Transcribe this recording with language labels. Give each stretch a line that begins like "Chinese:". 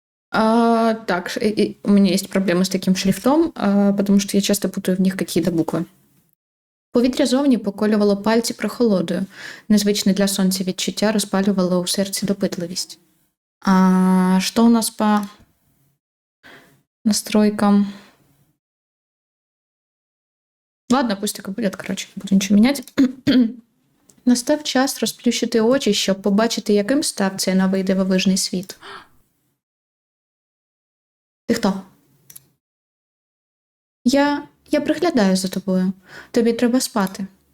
Russian: Так, у меня есть проблемы с таким шрифтом, потому что я часто путаю в них какие-то букви.
Ukrainian: Повітря зовні поколювало пальці прохолодою. Незвичне для сонця відчуття розпалювало у серці допитливість.
Russian: А что у нас по настройкам? Ладно, пусть так и будет, короче, не буду
Ukrainian: нічого міняти. Настав час розплющити очі, щоб побачити, яким став цей новий дивовижний світ. Ти хто? Я приглядаю за тобою. Тобі треба спати.